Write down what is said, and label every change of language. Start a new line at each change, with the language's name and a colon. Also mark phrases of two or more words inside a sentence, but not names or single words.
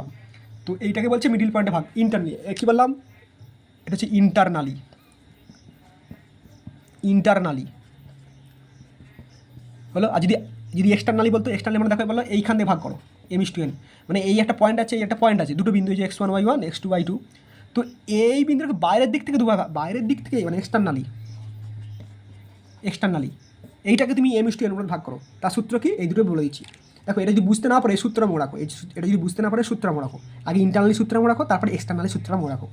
Bangla: তো এইটাকে বলছে
English: middle pointে
Bangla: ভাগ, ইন্টারনালি, কী বললাম, এটা হচ্ছে ইন্টারনালি, হলো। আর যদি এক্সটার্নালি বলতো, এক্সটার্নালি মানে দেখো বললো এইখান দিয়ে ভাগ করো m:n, মানে এই একটা পয়েন্ট আছে, এই একটা পয়েন্ট আছে, দুটো বিন্দু, যে x1 y1, x2 y2, তো এই বিন্দুটাকে বাইরের দিক থেকে বাইরের দিক থেকে মানে এক্সটার্নালি এইটাকে তুমি m:n অনুপাতে ভাগ করো। তার সূত্র কি, এই দুটো বলে দিচ্ছি। দেখো এটা যদি বুঝতে না পারে সূত্র মনে রাখো, এটা যদি বুঝতে না পারে সূত্র মনে রাখো, আগে ইন্টারনালি সূত্র মনে রাখো, তারপরে এক্সটার্নালি সূত্র মনে রাখো।